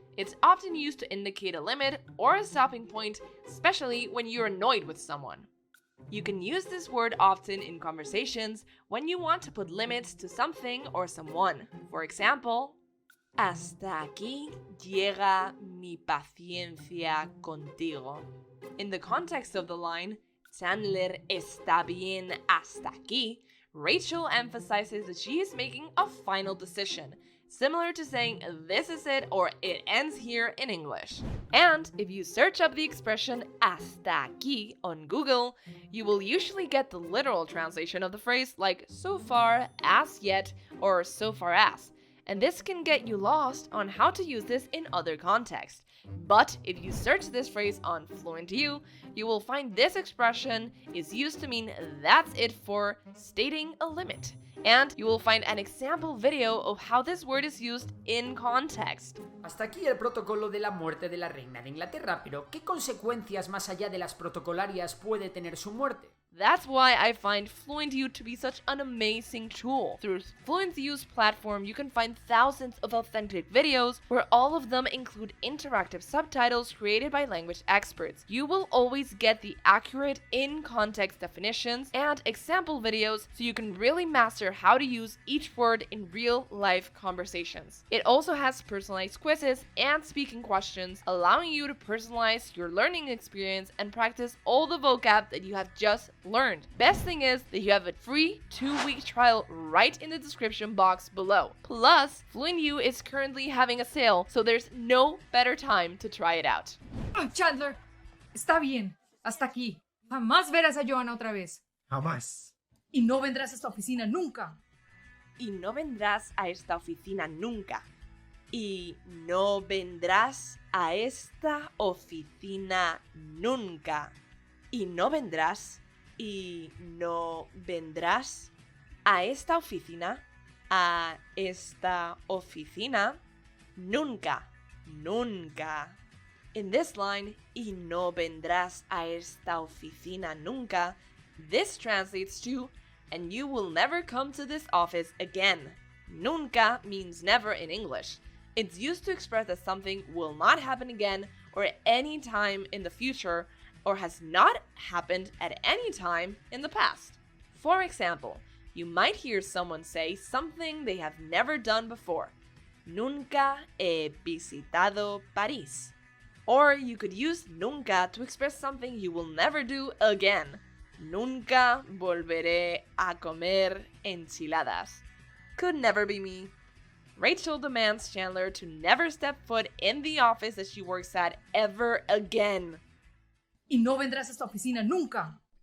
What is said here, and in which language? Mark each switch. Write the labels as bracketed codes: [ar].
[en] It's often used to indicate a limit or a stopping point, especially when you're annoyed with someone. You can use this word often in conversations when you want to put limits to something or someone. For example, [es] hasta aquí llega mi paciencia contigo. [en] In the context of the line, Chandler [es] está bien hasta aquí, [en] Rachel emphasizes that she is making a final decision, similar to saying this is it or it ends here in English. And if you search up the expression [es] hasta aquí [en] on Google, you will usually get the literal translation of the phrase like so far, as yet, or so far as. And this can get you lost on how to use this in other contexts. But if you search this phrase on FluentU, you will find this expression is used to mean that's it for stating a limit. And you will find an example video of how this word is used in context. [es] Hasta aquí el protocolo de la muerte de la reina de Inglaterra, pero ¿qué consecuencias más allá de las protocolarias puede tener su muerte? [en] That's why I find FluentU to be such an amazing tool. Through FluentU's platform, you can find thousands of authentic videos where all of them include interactive subtitles created by language experts. You will always get the accurate in-context definitions and example videos so you can really master how to use each word in real-life conversations. It also has personalized quizzes and speaking questions, allowing you to personalize your learning experience and practice all the vocab that you have just learned. Best thing is that you have a free 2-week trial right in the description box below. Plus, FluentU is currently having a sale, so there's no better time to try it out. [es] Chandler, está bien, hasta aquí. Jamás verás a Joanna otra vez. Jamás. Y no vendrás a esta oficina nunca. Y no vendrás a esta oficina nunca. Y no vendrás a esta oficina nunca. Y no vendrás. Y no vendrás a esta oficina. A esta oficina. Nunca. Nunca. [en] In this line, [es] y no vendrás a esta oficina nunca, [en] this translates to, and you will never come to this office again. Nunca means never in English. It's used to express that something will not happen again or at any time in the future or has not happened at any time in the past. For example, you might hear someone say something they have never done before. [es] Nunca he visitado París. [en] Or you could use nunca to express something you will never do again. [es] Nunca volveré a comer enchiladas. [en] Could never be me. Rachel demands Chandler to never step foot in the office that she works at ever again. [es] Y no vendrás a esta oficina nunca.